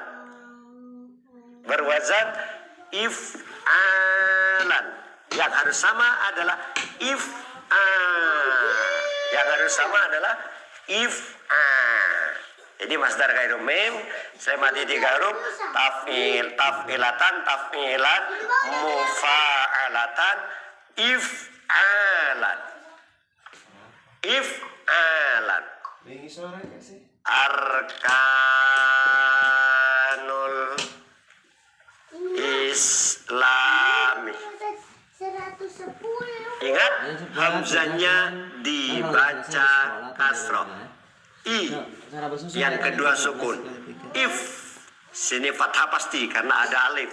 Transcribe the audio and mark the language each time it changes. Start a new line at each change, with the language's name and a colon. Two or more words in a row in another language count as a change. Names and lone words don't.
Indonesian: Berwazan if'alan. Yang harus sama adalah yang harus sama adalah jadi
Arabic: مصدر غير ميم
Indonesian: saya mati 3 huruf
Arabic: تفعيل، تفعيلة، تفعيلا، مفاعلة، إفعالا. إفعالا. أركان الإسلامي.
Indonesian: Ingat, hamzahnya dibaca kasroh. I yang kedua sukun. If sini fathah pasti karena ada alif.